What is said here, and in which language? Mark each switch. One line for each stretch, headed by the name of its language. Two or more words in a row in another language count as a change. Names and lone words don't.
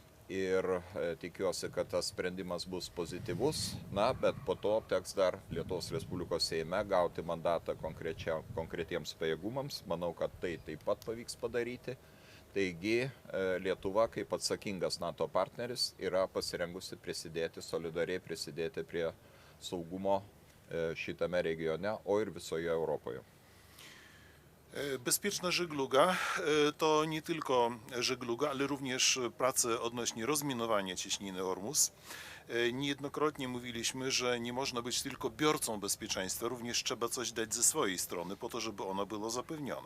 Lithuanian: ir tikiuosi, kad tas sprendimas bus pozityvus, bet po to teks dar Lietuvos Respublikos Seime gauti mandatą konkretiems pajėgumams. Manau, kad tai taip pat pavyks padaryti. Taigi Lietuva, kaip atsakingas NATO partneris, yra pasirengusi solidariai prisidėti prie saugumo šitame regione, o ir visoje Europoje.
Polish: Bezpieczna żegluga to nie tylko żegluga, ale również prace odnośnie rozminowania cieśniny Ormus. Niejednokrotnie mówiliśmy, że nie można być tylko biorcą bezpieczeństwa, również trzeba coś dać ze swojej strony po to, żeby ono było zapewnione.